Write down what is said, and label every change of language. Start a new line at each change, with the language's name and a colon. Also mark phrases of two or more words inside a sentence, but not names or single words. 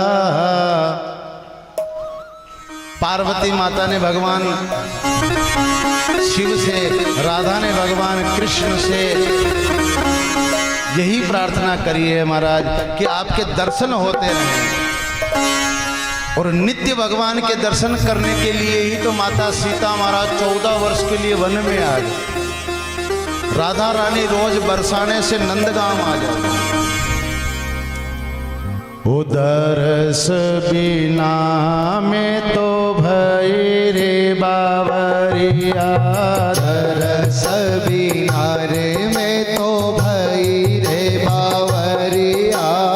Hindi: पार्वती माता ने भगवान शिव से, राधा ने भगवान कृष्ण से यही प्रार्थना करी है महाराज कि आपके दर्शन होते रहें। और नित्य भगवान के दर्शन करने के लिए ही तो माता सीता महाराज 14 वर्ष के लिए वन में आ गई। राधा रानी रोज बरसाने से नंदगांव आ जाती।
Braj: उदरस बिना में तो भई रे बावरिया। दरस बिना रे में तो भई रे बावरिया।